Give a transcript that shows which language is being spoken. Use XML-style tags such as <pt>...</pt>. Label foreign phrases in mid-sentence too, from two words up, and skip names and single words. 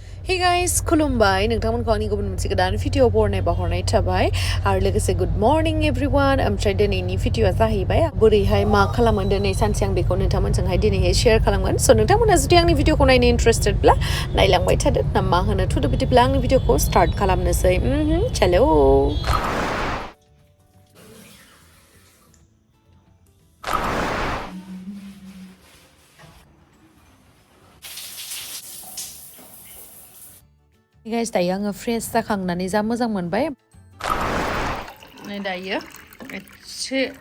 <en>Hey guys,</en> <brx>khulumbai nongtangmon ani gubun moनसे godan video bornai bahornai थाबाय आरो लोगोसे good</brx> <en>morning everyone</en> <brx>ओमफ्राय दिनैनि भिडिअआ जाहैबाय बोरैहाय मा खालामो दिनै सानसे आं बेखौ नोंथांमोनजोंहाय दिनैहाय शेयार खालामगोन स' नोंथांमोना जुदि आंनि भिडिअखौ नायनो इन्टारेस्टेडब्ला नायलांबाय थादो ना मा होनो थुदो बिदिब्ला आंनि भिडिअखौ स्टार्ट खालामनोसै चलो guys दायो आङो फ्रेश जाखांनानै जा मोजां मोनबाय नै दायो एसे</brx>